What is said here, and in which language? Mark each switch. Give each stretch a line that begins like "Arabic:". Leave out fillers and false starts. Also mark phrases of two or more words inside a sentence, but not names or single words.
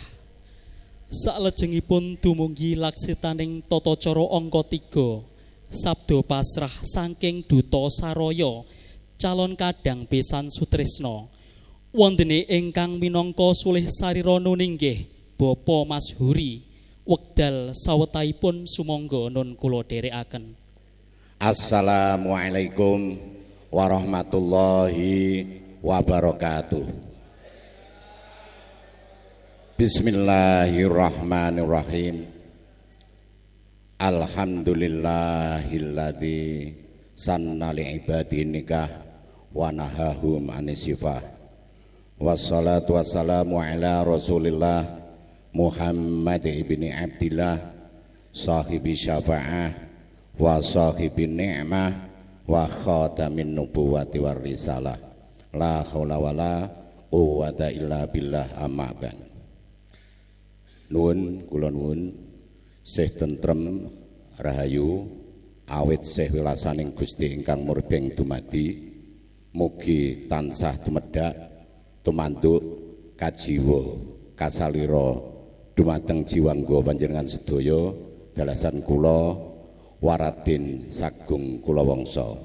Javanese: Salajengipun dumugi laksitaning tata cara angka 3 sabda pasrah saking Duta Saraya calon kadang besan sutresna. Wondene ingkang minangka sulih sarira nuninggih Bapa Mas Huri wekdal sawetahipun sumangga nun kula dherekaken.
Arabic: السلام عليكم ورحمة الله وبركاته. Bismillahirrahmanirrahim. الحمد لله الذي سن لعباده النكاح ونهاهم عن السفاح. والصلاة والسلام على رسول الله محمد بن عبد الله صاحب الشفاعة وصاحب النعمة وخاتم النبوة والرسالة لا حول ولا قوة إلا بالله أما بعد.
Javanese: Nuwun kula nuwun sih tentrem rahayu awit sih wilasaning Gusti ingkang murbeng dumadi mugi tansah tumedhak tumanduk kajiwa kasalira dumateng jiwangga panjenengan sedaya dalasan kula Waradin sagung kula wangsa.